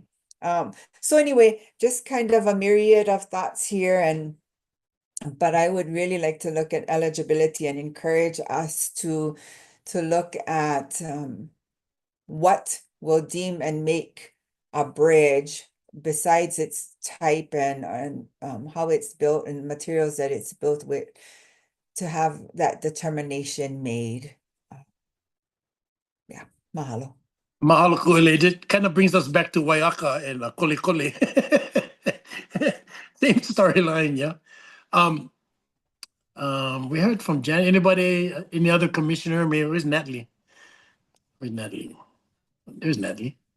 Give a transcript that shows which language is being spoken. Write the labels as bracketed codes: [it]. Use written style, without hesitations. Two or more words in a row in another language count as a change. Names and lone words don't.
[en] So anyway, just kind of a myriad of thoughts here, but I would really like to look at eligibility and encourage us to look at what will deem and make a bridge, besides its type and how it's built and materials that it's built with, to have that determination made. Yeah, mahalo. [haw] Mahalo ku'ele. [en] It kind of brings us back to Waiaka and Kole Kole. Same storyline, yeah. We heard from Jan. Anybody, any other commissioner? Maybe where's Natalie? Where's Natalie? There's Natalie.